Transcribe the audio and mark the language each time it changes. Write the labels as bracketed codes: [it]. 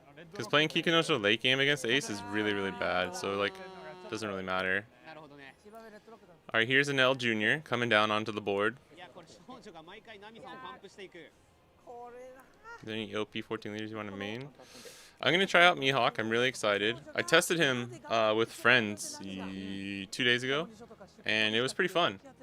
[en] Because playing Kikunojo late game against ace is really, really bad, so like, doesn't really matter. [ja] なるほどね。 [en] Alright, here's an L Jr. coming down onto the board. [ja] いや、これ少女が毎回ナミさんをパンプしていく。 [en] Is there any OP14 leaders you want to main? I'm going to try out Mihawk. I'm really excited. I tested him with friends 2 days ago, and it was pretty fun.